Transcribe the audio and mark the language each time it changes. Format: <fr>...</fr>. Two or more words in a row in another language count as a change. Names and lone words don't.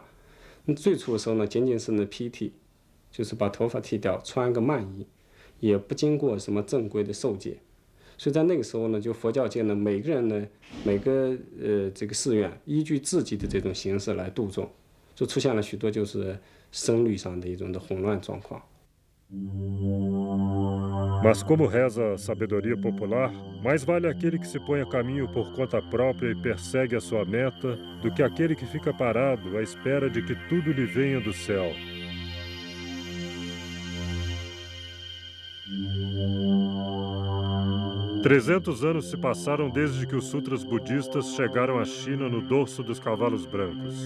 <zh>那最初的时候呢，仅仅是披剃，就是把头发剃掉，穿个曼衣，也不经过什么正规的受戒。所以在那个时候呢，就佛教界呢，每个人呢，每个这个寺院依据自己的这种形式来度众，就出现了许多就是声律上的一种的混乱状况。</zh> <pt>Mas como reza a sabedoria popular, mais vale aquele que se põe a caminho por conta própria e persegue a sua meta, do que aquele que fica parado à espera de que tudo lhe venha do céu. Trezentos anos se passaram desde que os sutras budistas chegaram à China no dorso dos cavalos brancos.</pt>